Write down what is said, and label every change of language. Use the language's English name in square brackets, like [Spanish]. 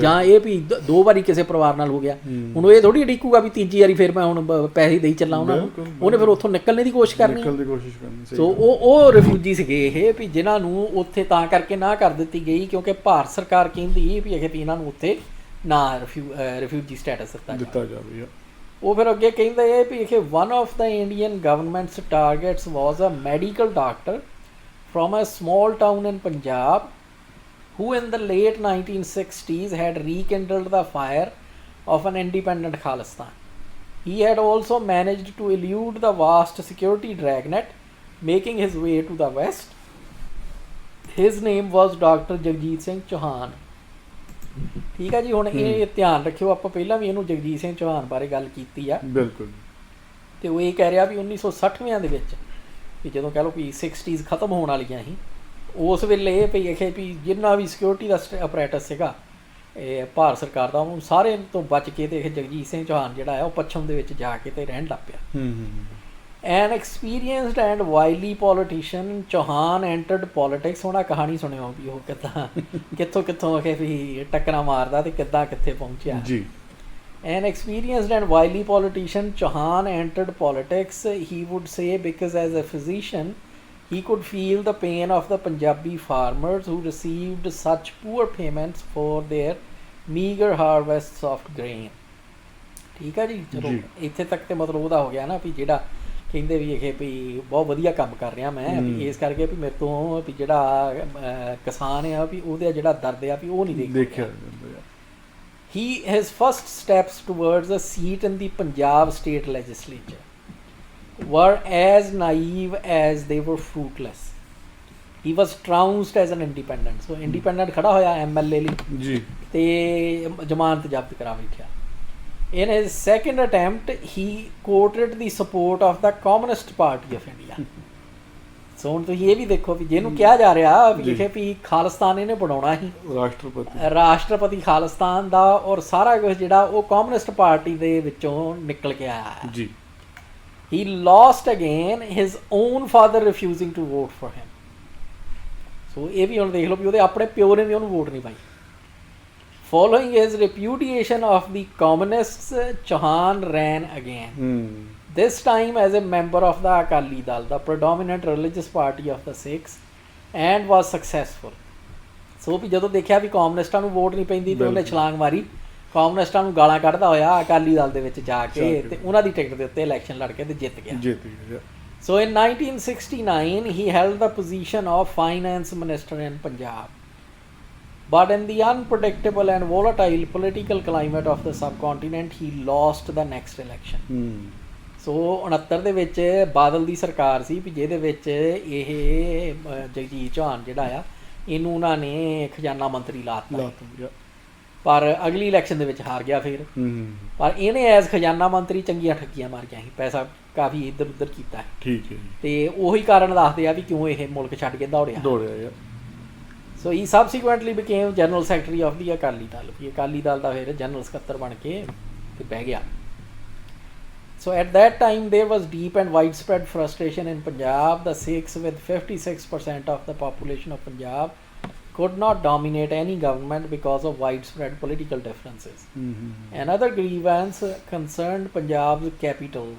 [Punjabi] ਜਾਂ ਇਹ ਵੀ 2 ਵਾਰੀ ਕਿਸੇ ਪਰਿਵਾਰ ਨਾਲ ਹੋ ਗਿਆ, ਹੁਣ ਉਹ ਇਹ ਥੋੜੀ ਅੜੀਕੂਗਾ ਵੀ ਤੀਜੀ ਵਾਰੀ ਫਿਰ ਮੈਂ ਹੁਣ ਪੈਸੇ ਦੇਈ ਚੱਲਾਂ ਉਹਨਾਂ ਨੂੰ, ਉਹਨੇ ਫਿਰ ਉੱਥੋਂ ਨਿਕਲਣੇ ਦੀ ਕੋਸ਼ਿਸ਼ ਕਰਨੀ। ਸੋ ਉਹ ਰਿਫਿਊਜੀ ਸੀਗੇ ਇਹ ਵੀ ਜਿਨ੍ਹਾਂ ਨੂੰ ਉੱਥੇ ਤਾਂ ਕਰਕੇ ਨਾ ਕਰ ਦਿੱਤੀ ਗਈ ਕਿਉਂਕਿ ਭਾਰਤ ਸਰਕਾਰ ਕਹਿੰਦੀ ਵੀ ਇਹਨਾਂ ਨੂੰ ਉੱਥੇ ਨਾ ਰਿਫਿਊਜੀ ਸਟੇਟਸ ਦਿੱਤਾ ਜਾਵੇ। ਉਹ ਫਿਰ ਅੱਗੇ ਕਹਿੰਦੇ ਵੀ [English] One of the Indian governments targets was a medical doctor from a small town in Punjab who in the late 1960s had rekindled the fire of an independent Khalistan. He had also managed to elude the vast security dragnet, making his way to the west. His name was Dr. Jagjit Singh Chauhan. [Punjabi] ਠੀਕ ਹੈ ਜੀ। ਹੁਣ ਇਹ ਧਿਆਨ ਰੱਖਿਓ, ਆਪਾਂ ਪਹਿਲਾਂ ਵੀ ਇਹਨੂੰ ਜਗਜੀਤ ਸਿੰਘ ਚੌਹਾਨ ਬਾਰੇ ਗੱਲ ਕੀਤੀ ਆ। ਬਿਲਕੁਲ। ਤੇ ਉਹ ਇਹ ਕਹਿ ਰਿਹਾ ਵੀ 1960ਵਿਆਂ ਦੇ ਵਿੱਚ ਵੀ ਜਦੋਂ ਕਹਿ ਲਓ ਵੀ 60s ਖਤਮ ਹੋਣ ਵਾਲੀਆਂ ਸੀ, ਉਸ ਵੇਲੇ ਇਹ ਵੀ ਜਿੰਨਾ ਵੀ ਸਿਕਿਉਰਿਟੀ ਦਾ ਅਪਰੇਟਸ ਸੀਗਾ ਇਹ ਭਾਰਤ ਸਰਕਾਰ ਦਾ, ਉਹਨੂੰ ਸਾਰੇ ਤੋਂ ਬਚ ਕੇ ਤੇ ਇਹ ਜਗਜੀਤ ਸਿੰਘ ਚੌਹਾਨ ਜਿਹੜਾ ਆ ਉਹ ਪੱਛਮ ਦੇ ਵਿੱਚ ਜਾ ਕੇ ਤੇ ਰਹਿਣ ਲੱਗ ਪਿਆ। [English] An experienced and wily politician, Chauhan entered politics। [Punjabi] ਹੁਣ ਆਹ ਕਹਾਣੀ ਸੁਣਿਓ ਵੀ ਉਹ ਕਿੱਦਾਂ ਕਿੱਥੋਂ ਆ ਕੇ ਵੀ ਟੱਕਰਾਂ ਮਾਰਦਾ ਤੇ ਕਿੱਦਾਂ ਕਿੱਥੇ ਪਹੁੰਚਿਆ ਜੀ। [English] An experienced and wily politician, Chauhan entered politics, he would say, because as a physician he could feel the pain of the Punjabi farmers who received such poor payments for their meager harvests of grain। [Punjabi] ਠੀਕ ਆ ਜੀ, ਚਲੋ ਇੱਥੇ ਤੱਕ ਤੇ ਮਤਲਬ ਉਹਦਾ ਹੋ ਗਿਆ ਨਾ ਵੀ ਜਿਹੜਾ ਕਹਿੰਦੇ ਵੀ ਇਹ ਵੀ ਬਹੁਤ ਵਧੀਆ ਕੰਮ ਕਰ ਰਿਹਾ ਮੈਂ, ਵੀ ਇਸ ਕਰਕੇ ਵੀ ਮੇਰੇ ਤੋਂ ਵੀ ਜਿਹੜਾ ਕਿਸਾਨ ਆ ਵੀ ਉਹਦਾ ਜਿਹੜਾ ਦਰਦ ਆ ਵੀ ਉਹ ਨਹੀਂ ਦੇਖਿਆ। [English] His first steps towards a seat in the Punjab state legislature were as naive as they were fruitless। He was trounced as an independent। [Punjabi] So independent ਖੜਾ ਹੋਇਆ MLA ਲਈ ਜੀ ਤੇ ਜ਼ਮਾਨਤ ਜ਼ਬਤ ਕਰਾ ਬੈਠਿਆ। [English] In his second attempt, he courted the support of the Communist Party of India। [Punjabi] ਸੋ ਹੁਣ ਤੁਸੀਂ ਇਹ ਵੀ ਦੇਖੋ ਵੀ ਜਿਹਨੂੰ ਕਿਹਾ ਜਾ ਰਿਹਾ ਵੀ ਇਹ ਵੀ ਖਾਲਿਸਤਾਨ ਇਹਨੇ ਬਣਾਉਣਾ ਸੀ, ਰਾਸ਼ਟਰਪਤੀ ਖਾਲਿਸਤਾਨ ਦਾ, ਔਰ ਸਾਰਾ ਕੁਝ ਜਿਹੜਾ ਉਹ ਕਮਿਊਨਿਸਟ ਪਾਰਟੀ ਦੇ ਵਿੱਚੋਂ ਨਿਕਲ ਕੇ ਆਇਆ ਹੈ ਜੀ। [English] He lost again, his own father refusing to vote for him। [Punjabi] ਸੋ ਇਹ ਵੀ ਹੁਣ ਦੇਖ ਲਓ ਵੀ ਉਹਦੇ ਆਪਣੇ ਪਿਓ ਨੇ ਵੀ ਉਹਨੂੰ ਵੋਟ ਨਹੀਂ ਪਾਈ। [English] Following his repudiation of the communists, Chauhan ran again। This time as a member of the Akali Dal, the predominant religious party of the Sikhs, and was successful। [Punjabi] ਸੋ ਵੀ ਜਦੋਂ ਦੇਖਿਆ ਵੀ ਕਾਮਿਊਨਿਸਟਾਂ ਨੂੰ ਵੋਟ ਨਹੀਂ ਪੈਂਦੀ ਤੇ ਉਹਨੇ ਛਲਾਂਗ ਮਾਰੀ, ਕਾਮਿਊਨਿਸਟਾਂ ਨੂੰ ਗਾਲਾਂ ਕੱਢਦਾ ਹੋਇਆ ਅਕਾਲੀ ਦਲ ਦੇ ਵਿੱਚ ਜਾ ਕੇ ਤੇ ਉਹਨਾਂ ਦੀ ਟਿਕਟ ਦੇ ਉੱਤੇ ਇਲੈਕਸ਼ਨ ਲੜ ਕੇ ਤੇ ਜਿੱਤ ਗਿਆ। [English] So in 1969 he held the position of finance minister in Punjab। But in the unpredictable and volatile political climate of the subcontinent, he lost the next election। [Punjabi] ਸੋ 69 ਦੇ ਵਿੱਚ ਬਾਦਲ ਦੀ ਸਰਕਾਰ ਸੀ ਵੀ ਜਿਹਦੇ ਵਿੱਚ ਇਹ ਜਗਜੀਤ ਚੌਹਾਨ ਜਿਹੜਾ ਆ ਇਹਨੂੰ ਉਹਨਾਂ ਨੇ ਖਜ਼ਾਨਾ ਮੰਤਰੀ ਲਾਤਾ, ਪਰ ਅਗਲੀ ਇਲੈਕਸ਼ਨ ਦੇ ਵਿੱਚ ਹਾਰ ਗਿਆ ਫਿਰ। ਪਰ ਇਹਨੇ ਐਜ਼ ਖਜ਼ਾਨਾ ਮੰਤਰੀ ਚੰਗੀਆਂ ਠੱਗੀਆਂ ਮਾਰੀਆਂ ਸੀ, ਪੈਸਾ ਕਾਫੀ ਇੱਧਰ ਉੱਧਰ ਕੀਤਾ ਠੀਕ ਹੈ ਤੇ ਉਹੀ ਕਾਰਨ ਦੱਸਦੇ ਆ ਵੀ ਕਿਉਂ ਇਹ ਮੁਲਕ ਛੱਡ ਕੇ ਦੌੜਿਆ। [English] So he subsequently became general secretary of the Akali Dal. [Punjabi] ਵੀ ਅਕਾਲੀ ਦਲ ਦਾ ਫਿਰ ਜਨਰਲ ਸਕੱਤਰ ਬਣ ਕੇ ਤੇ ਬਹਿ ਗਿਆ। [English] So at that time there was deep and widespread frustration in Punjab। The Sikhs, with 56% of the population of Punjab, could not dominate any government because of widespread political differences। Another grievance concerned Punjab's capital।